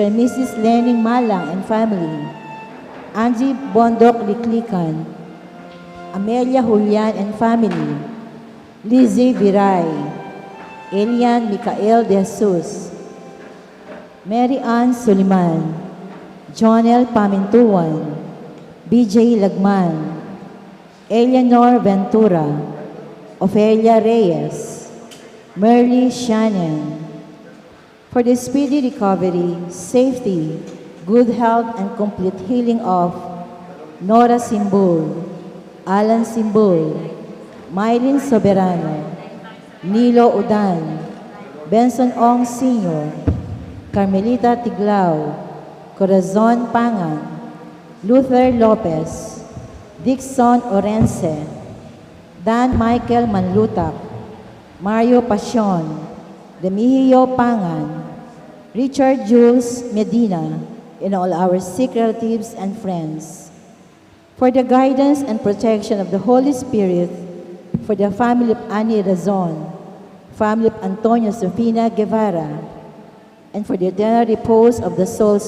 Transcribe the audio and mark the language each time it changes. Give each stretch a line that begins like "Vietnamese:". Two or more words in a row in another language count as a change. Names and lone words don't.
English: and Mrs. Lening Malang and family, Angie Bondok Liklikan, Amelia Julian and family, Lizzie Viray, Elian Micael de Jesus, Mary Ann Suliman, Jonel Pamintuan, BJ Lagman, Eleanor Ventura, Ofelia Reyes, Merly Shannon. For the speedy recovery, safety, good health, and complete healing of Nora Simbul, Alan Simbul, Mylene Soberano, Nilo Udan, Benson Ong Sr., Carmelita Tiglao, Corazon Pangan, Luther Lopez, Dixon Orense, Dan Michael Manlutak, Mario Pasion, Demihio Pangan, Richard Jules Medina, and all our sick relatives and friends. For the guidance and protection of the Holy Spirit, for the family of Annie Razon, family of Antonio Sofina Guevara, and for the eternal repose of the souls